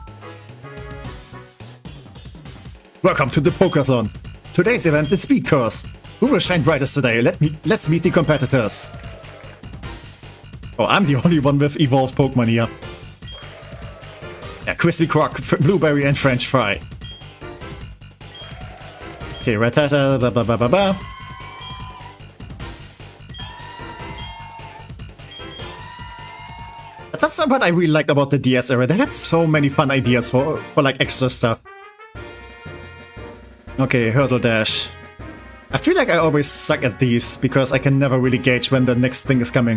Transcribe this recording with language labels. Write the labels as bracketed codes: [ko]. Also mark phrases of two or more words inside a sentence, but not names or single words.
[en] Welcome to the Pokéathlon. Today's event is Speed Course. Who will shine brightest today? Let's meet the competitors. Oh, I'm the only one with evolved Pokemon here. Yeah, Crispy Croc, Blueberry and French Fry. Okay, Rattata, ba ba ba ba ba. That's what I really liked about the DS era. They had so many fun ideas for like extra stuff. Okay, Hurdle Dash. I feel like I always suck at these because I can never really gauge when the next thing is coming.